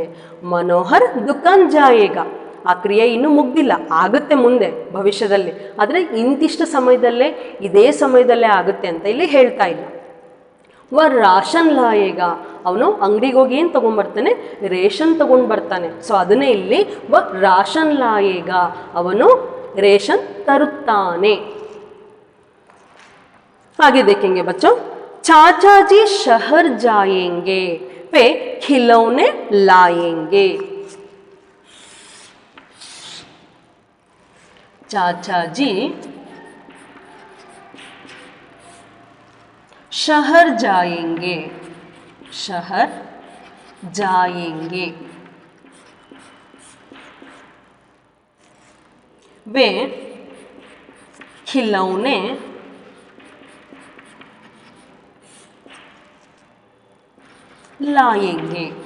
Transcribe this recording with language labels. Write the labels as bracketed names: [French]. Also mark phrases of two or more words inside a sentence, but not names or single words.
[Hindi] मनोहर दुकान जाएगा, [Kannada] ಆ ಕ್ರಿಯೆ ಇನ್ನೂ ಮುಗ್ದಿಲ್ಲ, ಆಗುತ್ತೆ ಮುಂದೆ ಭವಿಷ್ಯದಲ್ಲಿ, ಆದರೆ ಇಂತಿಷ್ಟು ಸಮಯದಲ್ಲೇ ಇದೇ ಸಮಯದಲ್ಲೇ ಆಗುತ್ತೆ ಅಂತ ಇಲ್ಲಿ ಹೇಳ್ತಾ ಇಲ್ಲ. [Hindi] वह राशन लाएगा, [Kannada] ಅವನು ಅಂಗಡಿಗೆ ಹೋಗಿ ಏನು ತೊಗೊಂಡ್ಬರ್ತಾನೆ? ರೇಷನ್ ತೊಗೊಂಡು ಬರ್ತಾನೆ. ಸೊ ಅದನ್ನೇ ಇಲ್ಲಿ [Hindi] वह राशन लाएगा, [Kannada] ಅವನು ರೇಷನ್ ತರುತ್ತಾನೆ. [Hindi] आगे देखेंगे बच्चों, चाचा जी शहर जाएंगे, वे खिलौने लाएंगे। चाचा जी शहर जाएंगे, शहर जाएंगे, वे खिलौने लाएंगे।